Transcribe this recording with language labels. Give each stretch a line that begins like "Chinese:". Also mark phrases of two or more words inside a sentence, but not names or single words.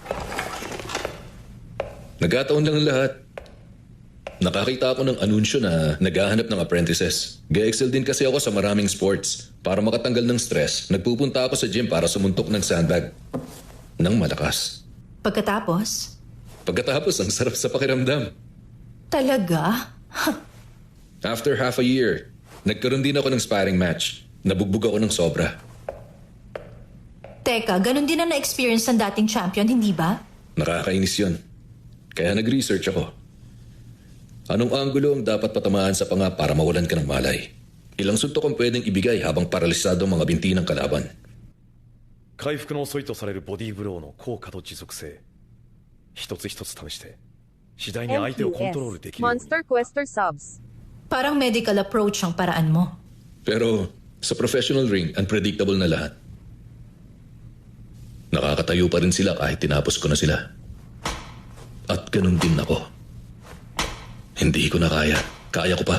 Filipino: Nagkataon lang ang lahat. Nakakita ako ng anunsyo na naghahanap ng apprentices. Ga-excel din kasi ako sa maraming sports. Para makatanggal ng stress, nagpupunta ako sa gym para sumuntok ng sandbag. Nang malakas. Pagkatapos? Pagkatapos, ang sarap sa pakiramdam. Talaga?
English: After half a year,
Filipino: nagkaroon din ako ng sparring match. Nabugbog ako ng sobra. Teka, ganun din ang na-experience ng dating champion, hindi ba? Nakakainis yun. Kaya nag-research ako. Anong anggulo ang dapat patamaan sa panga para mawalan ka ng malay? Ilang suntok ang pwedeng ibigay habang paralisado ang mga binti ng kalaban?
Japanese: 回復の遅いとされるボディーブローの効果と持続性一つ一つ試して次第に相手をコントロールできるように
English: Monster Quester subs.
Filipino: Parang
English: medical approach
Filipino: ang paraan mo. Pero sa
English: professional ring,
Filipino: unpredictable na lahat. Nakakatayo pa rin sila kahit tinapos ko na sila. At ganun din ako. Hindi ko na kaya. Kaya ko pa.